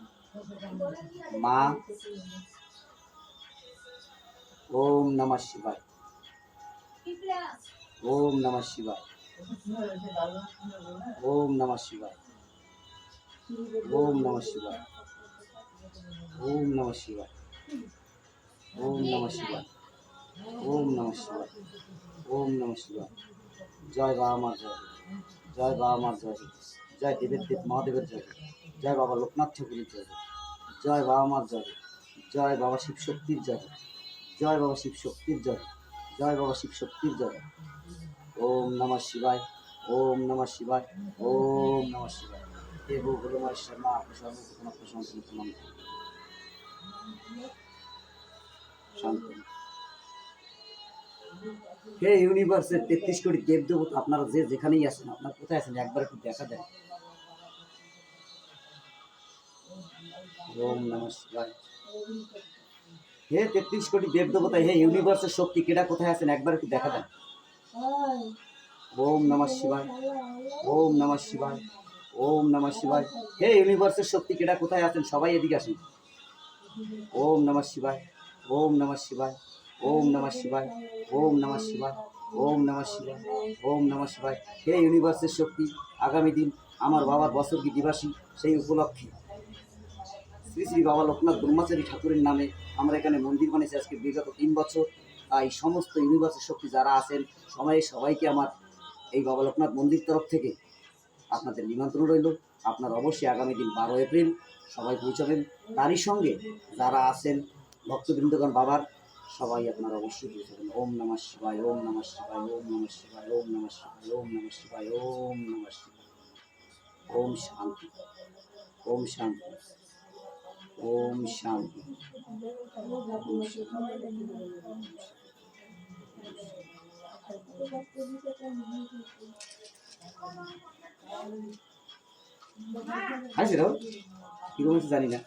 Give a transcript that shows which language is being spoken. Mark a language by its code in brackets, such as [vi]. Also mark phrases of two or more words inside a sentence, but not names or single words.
[sa] মা ওম নমঃ শিবায়, ওম নমঃ শিবায়, ওম নমঃ শিবায়, ওম নমঃ শিবায়, ওম নমঃ শিবায়, ওম নমঃ শিবায়, ওম নমঃ শিবায়, ওম নমঃ শিবায়। [bn] জয় বাবা মার জয়, জয় বাবা মার জয়, জয় দেবের দেব মহাদেবের জয়, জয় বাবা লোকনাথ ঠাকুরের জয়, জয় বাবা মার জয়, জয় বাবা শিব শক্তির জয়, জয় বাবা শিব শক্তির জয়, জয় বাবা শিব শক্তির জয়। [sa] ওম নমঃ শিবায়, ওম নমঃ শিবায়, ওম নমঃ শিবায়। [bn] হে ভূ ভোলেশ্বর মা আপনি সর্বপ্রথম আপনার সংকল্প মন্ত্র শান্ত। হে ইউনিভার্সের 33 কোটি দেবদেবতা আপনারা যে যেখানেই আছেন, আপনারা কোথায় আছেন একবার একটু দেখা দেন। [sa] ওম নমঃ শিবায়। [bn] হে 33 কোটি দেবদেবতা, হে ইউনিভার্সের শক্তি কেডা কোথায় আছেন একবার একটু দেখা দেন। [sa] ওম নমঃ শিবায়, ওম নমঃ শিবায়, ওম নমঃ শিবায়। [bn] হে ইউনিভার্সের শক্তি কেডা কোথায় আছেন সবাই এদিকে আসুন। [sa] ওম নমঃ শিবায়, ওম নমঃ শিবায়, ওম নমঃ শিবায়, ওম নমঃ শিবায়, ওম নমঃ শিবায়, ওম নমঃ শিবায়। [bn] হে ইউনিভার্সের শক্তি আগামী দিন আমার বাবার বছরকি দিবাসী, সেই উপলক্ষে শ্রী শ্রী বাবা লোকনাথ ব্রহ্মচারী ঠাকুরের নামে আমরা এখানে মন্দির বানিয়েছি আজকে বিগত 3 বছর। তাই সমস্ত ইউনিভার্সের শক্তি যারা আছেন সবাইকে আমার এই বাবা লোকনাথ মন্দির তরফ থেকে আপনাদের নিমন্ত্রণ রইল। আপনার অবশ্যই আগামী দিন 12 এপ্রিল সবাই পৌঁছাবেন। তারই সঙ্গে যারা আছেন ভক্তবৃন্দগণ বাবার সবাই আপনারা অবশ্যই পৌঁছাবেন। [sa] ওম নমঃ শিবায়, ওম নমঃ শিবায়, ওম নমঃ শিবায়, ওম নমঃ শিবায়, ওম নমঃ শিবায়, ওম নমঃ শিবায়। ওম শান্তি, ওম শান্তি, ওম শান্তি। [bn] হাসি দাও কি বলছে জানি না।